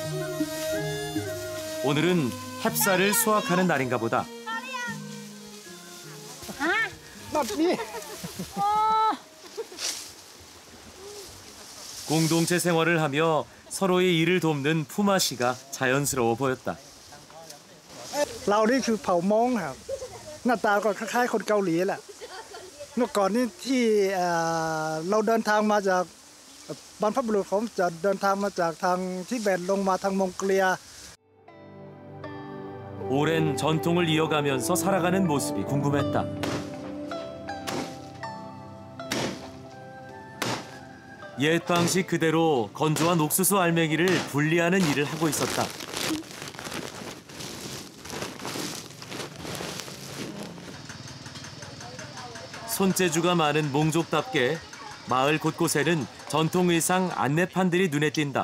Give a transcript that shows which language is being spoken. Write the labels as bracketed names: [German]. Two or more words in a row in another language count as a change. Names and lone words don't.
[Korean] 오늘은 햅쌀을 수확하는 날인가 보다. 공동체 생활을 하며 서로의 일을 돕는 푸마 씨가 자연스러워 보였다. [Thai] เรานี่คือเผ่ามงครับหน้าตาก็คล้ายๆคนเกาหลีแหละเมื่อก่อนนี้ที่เราเดินทางมาจากบรรพบุรุษผมจะเดินทางมาจากทางทิเบตลงมาทางมองโกเลีย [Korean] 오랜 전통을 이어가면서 살아가는 모습이 궁금했다. 옛 방식 그대로 건조한 옥수수 알맹이를 분리하는 일을 하고 있었다. 손재주가 많은 몽족답게 마을 곳곳에는 전통 의상 안내판들이 눈에 띈다.